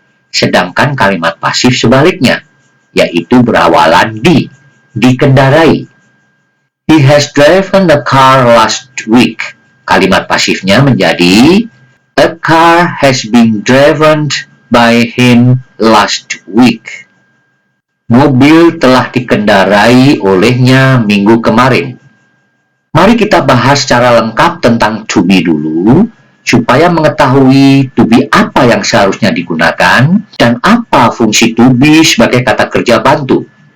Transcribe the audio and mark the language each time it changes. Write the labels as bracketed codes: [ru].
[id] Sedangkan kalimat pasif sebaliknya, yaitu berawalan dikendarai. [en] He has driven the car last week. [id] Kalimat pasifnya menjadi [en] a car has been driven by him last week. [id] Mobil telah dikendarai olehnya minggu kemarin. Mari kita bahas secara lengkap tentang to be dulu, supaya mengetahui to be apa yang seharusnya digunakan, dan apa fungsi to be sebagai kata kerja bantu.